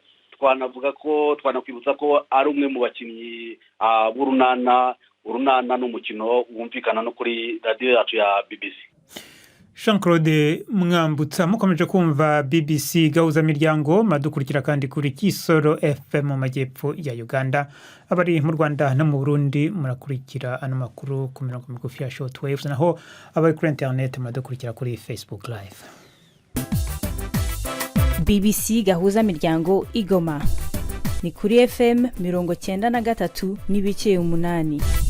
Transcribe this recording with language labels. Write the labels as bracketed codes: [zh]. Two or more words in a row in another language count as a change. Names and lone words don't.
[rw] Twanakwibutsa ko ari umwe mu bakinnyi urunana n'umukino wumvikana no kuri radio yacu ya BBC. Jean Claude Mwambutsa, mukomeje kumva BBC Gahuza Miryango, madukurikira kandi kuri Kisoro FM mu majyepfo ya Uganda. Abari mu Rwanda no mu Burundi murakurikira ano makuru ku mirongo migufi ya shortwaves, naho abari kuri internet madukurikira kuri Facebook live. BBC Gahuza Miryango Igoma ni kuri FM 93 n'ibice 8.